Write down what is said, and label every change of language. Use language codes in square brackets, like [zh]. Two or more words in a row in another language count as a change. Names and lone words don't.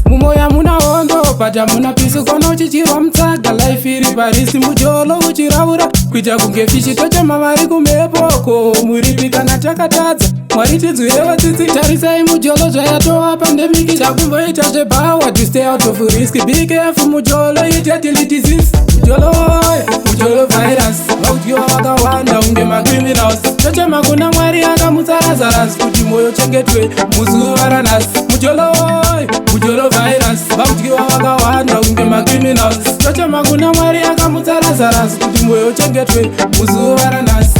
[sn] Mumoyo hamuna hondo, but hamuna peace, kona uchichirwa mutsaga, life iri parisi. Mujolo uchiraura kuita kunge fishi. Tochema vari kumhepo, ko muripi kana takatadza? Mwari tinzwirewo tsitsi, tarisai mujolo zvayatova pandemic. Chakumboita zvepower [en] to stay out of risk. Be careful mujolo, it a deadly disease. [sn] Mujolo, mujolo virus, vakudyiwa vakawanda kunge macriminals. Tochema kuna Mwari akamutsa Lazarus kuti moyo uchengetwe muzuva ranhasi. Mujolo, mujolo virus, vakudyiwa vakawanda kunge macriminals. Tochema kuna Mwari akamutsa Lazarus kuti moyo uchengetwe muzuva ranhasi.